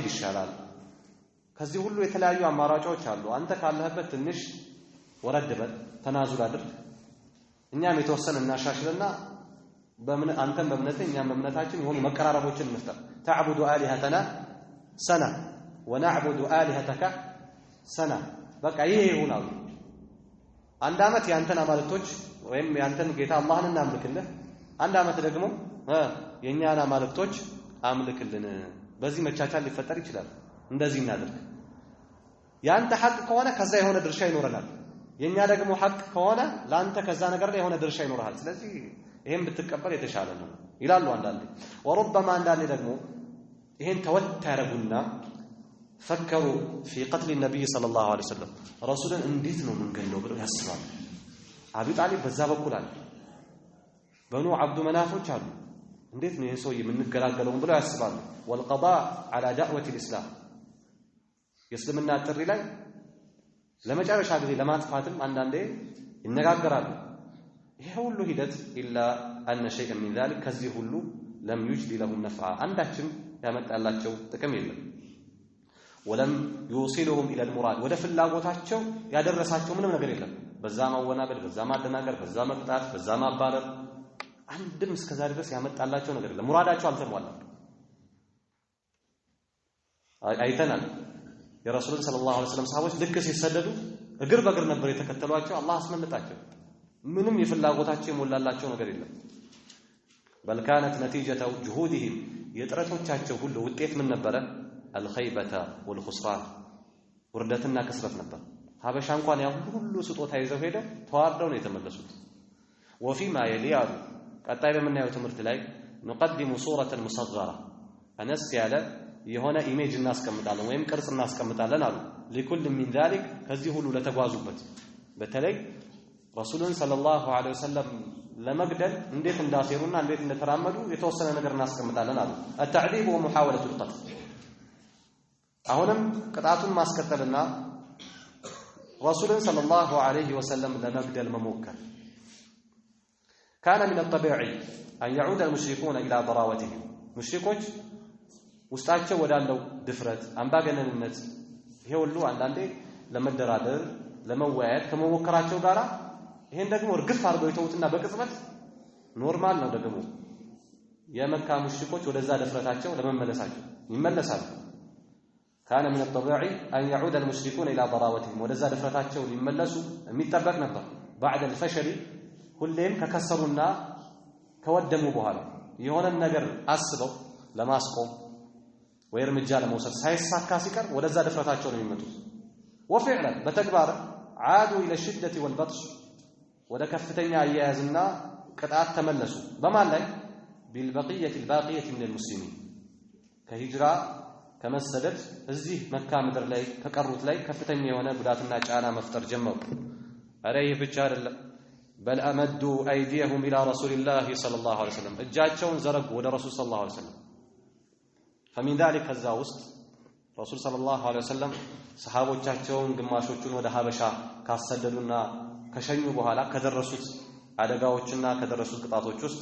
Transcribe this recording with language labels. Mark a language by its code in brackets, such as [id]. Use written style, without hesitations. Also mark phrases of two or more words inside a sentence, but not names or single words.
[am] ይሻላል ከዚህ ሁሉ የተለያዩ አማራጮች አሉ አንተ ካለህበት ትንሽ ወረድበት ተናዙል አድርግ እኛም የተወሰነ እናሻሽልና አንተም በእምነትህ እኛም በእምነታችን የሆኑ መቀራረቦችን እንፍጠር [ar] تعبد آلهتنا سنة ونعبد آلهتك سنة [am] በቃ ይሄ ይሆናል አንድ አመት ያንተን አማልክቶች ወይም ያንተን ጌታ አላህን እናምልክልህ አንድ አመት ደግሞ የኛና አማልክቶች አምልክልን በዚህ መቻቻል ሊፈጠር ይችላል እንደዚህ እናድርግ ያንተ ሐቅ ከሆነ ከዛ የሆነ ድርሻ ይኖረናል የኛ ደግሞ ሐቅ ከሆነ ላንተ ከዛ ነገር ላይ የሆነ ድርሻ ይኖርሃል ስለዚህ ይሄን ብትቀበል የተሻለ ነው ይላሉ አንዳንዴ وربما አንዳንዴ ደግሞ ይሄን ተወታረጉና ፈከሩ [ar] في قتل النبي صلى الله عليه وسلم [am] ረሱልን እንዴት ነው መንገለው ብለው ያስባሉ አቢ ጣሊብ በዛ በኩል አለ በኑ አብዱ መናፎች አሉ እንዴት ነው የሰው የምንገላገለው ብለው ያስባሉ [ar] والقضاء على دعوه الاسلام [am] የእስልምና ጥሪ ላይ ለመጨረሻ ጊዜ ለማጥፋትም አንዳንዴ ይነጋገራሉ ይሄ ሁሉ ሂደት [ar] الا ان شيئا من ذلك [am] ከዚህ ሁሉ [ar] لم يجدي لهم نفعا [am] አንዳችም ያመጣላቸው ጥቅም የለም [ar] ولم يوصلهم الى المراد [am] ወደ ፍላጎታቸው ያደረሳቸው ምንም ነገር የለም በዛ ማወናበድ በዛ ማደናገር በዛ መቅጣት በዛ ማባረር አንድም እስከዛሬ ድረስ ያመጣላቸው ነገር የለም። ሙራዳቸው አልተሟላም። አይተናል የረሱልን [ar] صلى الله عليه وسلم [am] ሰሃቦች ልክ ሲሰደዱ እግር በእግር ነበር የተከተሏቸው። አላህ አስመለጣቸው። ምንም የፍላጎታቸው የሞላላቸው ነገር የለም። [ar] بل كانت نتيجة جهودهم [am] የጥረቶቻቸው ሁሉ ውጤት ምን ነበረ? [ar] الخيبة والخسران [am] ውርደትና ክስረት ነበር። ሀበሻ እንኳን ያ ሁሉ ስጦታ ይዘው ሄደው ተዋርደው ነው የተመለሱት። [ar] وفيما يلي [am] ቀጣይ በምናየው ትምህርት ላይ [ar] نقدم صورة مصغرة [am] አነስ ያለ የሆነ ኢሜጅ እናስቀምጣለን ወይም ቅርጽ እናስቀምጣለን አሉ። [ar] لكل من ذلك [am] ከዚህ ሁሉ ለተጓዙበት በተለይ ረሱልን [ar] صلى الله عليه وسلم [am] ለመግደል እንዴት እንዳሰሩና እንዴት እንደተራመዱ የተወሰነ ነገር እናስቀምጣለን አሉ። [ar] التعذيب ومحاولة القتل [am] አሁንም ቅጣቱን ማስከተልና ረሱልን [ar] صلى الله عليه وسلم [am] ለመግደል መሞከር [ar] كان من الطبيعي أن يعود المشركون إلى ضراوتهم [am] ሙሽሪኮች ውስጣቸው ወዳለው ድፍረት አምባገነንነት ይሄ ሁሉ አንዳንዴ ለመደራደር ለመወያየት ከመሞከራቸው ጋራ ይሄን ደግሞ እርግፍ አድርገው ይተውትና በቅጽበት ኖርማል ነው ደግሞ የመካ ሙሽሪኮች ወደዛ ድፍረታቸው ለመመለሳቸው ይመለሳሉ። [ar] كان من الطبيعي أن يعود المشركون إلى ضراوتهم [am] ወደዛ ድፍረታቸው ሊመለሱ የሚጠበቅ ነበር። [ar] بعد الفشل [am] ሁሌም ከከሰሩና ከወደሙ በኋላ የሆነ ነገር አስበው ለማስቆም ወይ እርምጃ ለመውሰድ ሳይሳካ ሲቀር ወደዛ ድፍረታቸው ነው የሚመጡት። وفعلا በተግባር [ar] عادوا إلى الشدة والبطش [am] ወደ ከፍተኛ አያያዝና ቅጣት ተመለሱ። በማን ላይ? [ar] بالبقية الباقية من المسلمين [am] ከሂጅራ ከመሰደድ እዚህ መካ ምድር ላይ ከቀሩት ላይ ከፍተኛ የሆነ ጉዳትና ጫና መፍጠር ጀመሩ። አረ ይህ ብቻ አይደለም። [ar] بل أمدوا أيديهم إلى رسول الله صلى الله عليه وسلم [am] እጃቸውን ዘረጉ ወደ ረሱል [ar] صلى الله عليه وسلم فمن ذلك [am] ከዛ ውስጥ ረሱል [ar] صلى الله عليه وسلم [am] ሰሃቦቻቸውን ግማሾቹን ወደ ሀበሻ ካሰደዱና ከሸኙ በኋላ ከደረሱት አደጋዎችና ከደረሱት ቅጣቶች ውስጥ